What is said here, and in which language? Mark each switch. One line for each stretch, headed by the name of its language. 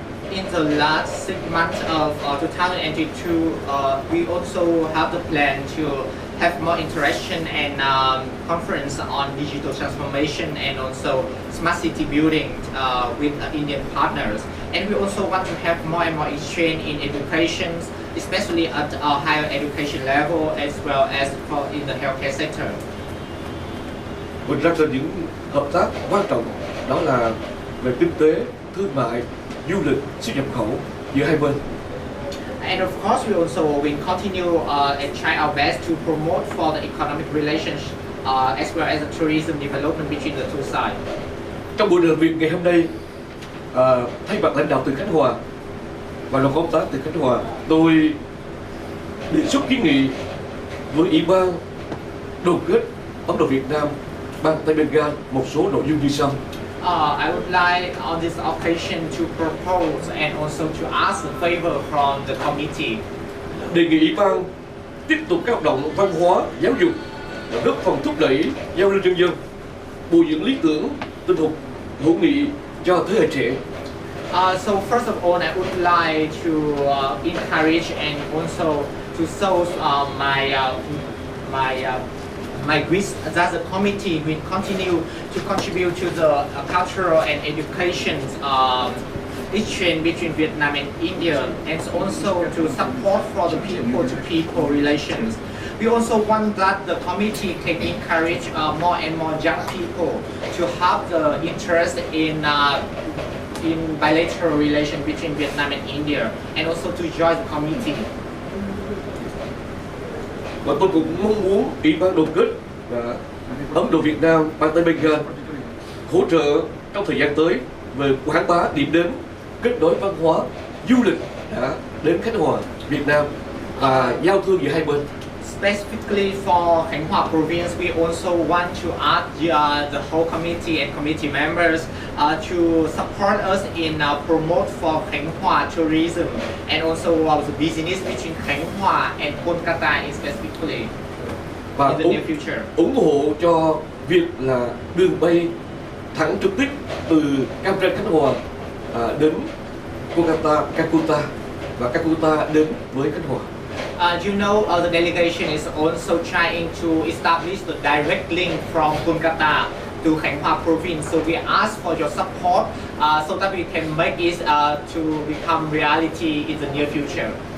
English: In the last 6 months of 2022, we also have the plan to have more interaction and conference on digital transformation and also smart city building with Indian partners. And we also want to have more and more exchange in education, especially at a higher education level as well as in the healthcare sector.
Vietnamese: Một trong những hợp tác quan trọng đó là về kinh tế, thương mại, du lịch, xuất nhập khẩu giữa hai bên.
English: And of course, we also will continue and try our best to promote for the economic relations as well as the tourism development between the two sides.
Vietnamese: Trong buổi làm việc ngày hôm nay, thay mặt lãnh đạo tỉnh Khánh Hòa và đoàn công tác tỉnh Khánh Hòa, tôi đề xuất kiến nghị với Ủy ban đoàn kết Indo-Vietnam bang Tây Bengal một số nội dung như sau.
English: I would like on this occasion to propose and also to ask a favor from the committee.
Vietnamese: Đề nghị Ủy ban tiếp tục các hoạt động văn hóa, giáo dục, góp phần thúc đẩy giao lưu nhân dân, bồi dưỡng lý tưởng, tinh thần hữu nghị cho thế hệ trẻ.
English: So first of all, I would like to encourage and also to show my wish that the committee will continue to contribute to the cultural and education exchange between Vietnam and India, and also to support for the people-to-people relations. We also want that the committee can encourage more and more young people to have the interest in bilateral relations between Vietnam and India, and also to join the committee.
Vietnamese: Và tôi cũng mong muốn Ủy ban đoàn kết Indo-Vietnam bang Tây Bengal hỗ trợ trong thời gian tới về quảng bá điểm đến, kết nối văn hóa, du lịch đã đến Khánh Hòa, Việt Nam và giao thương giữa hai bên.
English: Specifically for Khánh Hoa province, we also want to ask the whole committee and committee members to support us in promote for Khánh Hoa tourism and also the business between Khánh Hoa and Kolkata specifically
Vietnamese: và
English: in the near future.
Vietnamese: Ủng hộ cho việc là đường bay thẳng trực tiếp từ Cam Ranh Khánh Hòa đến Kolkata, Calcutta và Calcutta đến với Khánh Hòa.
English: You know, the delegation is also trying to establish the direct link from Kolkata to Khánh Hoa province. So we ask for your support so that we can make it to become reality in the near future.